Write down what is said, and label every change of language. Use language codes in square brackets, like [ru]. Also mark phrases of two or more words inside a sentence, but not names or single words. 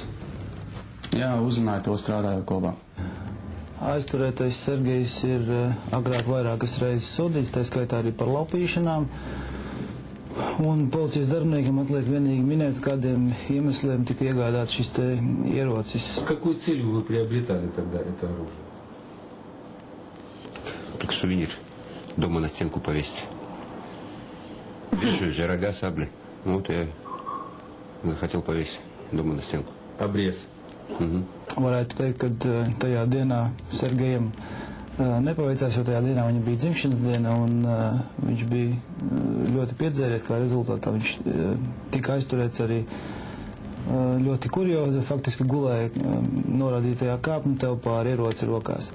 [lv] Jā, uzzināju to strādājot kopā. Aizturētais Sergejs ir agrāk vairākas reizes sodīts, tā skaitā arī par laupīšanām. Un policijas darbiniekiem atliek vienīgi minēt, kādiem iemesliem tika iegādāts šis te ierocis. [ru] Какую цель вы приобретали тогда это оружие? Как сувенир. Дома на стенку повесить. Видишь, рога, сабли. Вот я захотел повесить дома на стенку. Обрез. Угу. [lv] Varētu teikt, ka tajā dienā Sergejam nepaveicās, jo tajā dienā viņa bija dzimšanas diena, un viņš bija ļoti piedzēries, kā rezultātā viņš tika aizturēts arī ļoti kuriozi, faktiski gulēja norādītajā kāpņu telpā ar ieroci rokās.